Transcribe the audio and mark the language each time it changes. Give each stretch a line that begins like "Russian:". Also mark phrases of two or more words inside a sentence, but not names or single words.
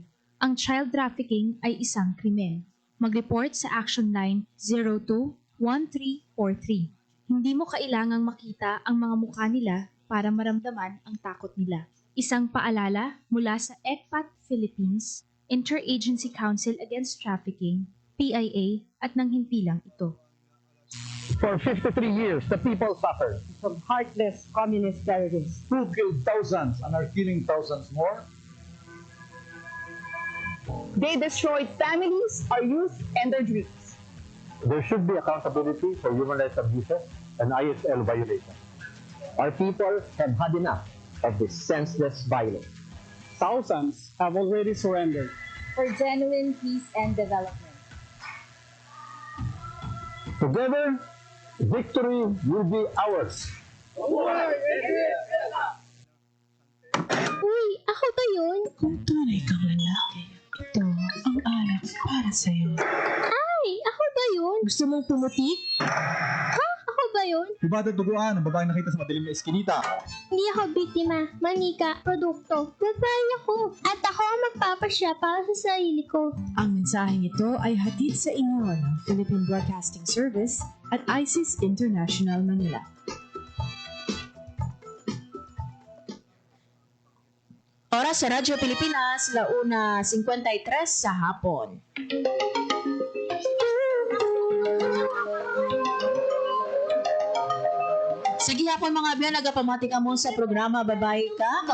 Filipino: Ang
English: child trafficking
Filipino: ay isang krimen. Mag-report sa Action Line 02-1343. Hindi mo kailangang makita ang mga mukha nila para maramdaman ang takot nila. Isang paalala mula sa ECPAT Philippines, Interagency Council Against Trafficking, PIA at nang himpilang ito.
English: For 53 years, the people suffered from heartless communist terrorists who killed thousands and are killing thousands more. They destroyed families, our youth, and their dreams. There should be accountability for human rights abuses and ISL violations. Our people have had enough of this senseless violence. Thousands have already surrendered for genuine peace and development. Together, victory will be ours.
Filipino: Uy, ako ba yun? Kung tunay kang lalaki, ito ang alak para sa'yo. Ay, ako ba yun? Gusto mong pumutik? Ha? Ako ba yun? Diba duguan ang babaeng nakita sa madilim na eskinita? Hindi ako biktima, manika, produkto. Babae ako. At ako ang magpapasya para sa sarili ko. Ang mensaheng ito ay hatid sa inyo ng Philippine Broadcasting Service at ISIS International Manila. Oras sa Radyo Pilipinas, 1:53 sa hapon.
Hiligaynon: Sige hapon mga biyan, nagapamati ka mo sa programa Babae Ka.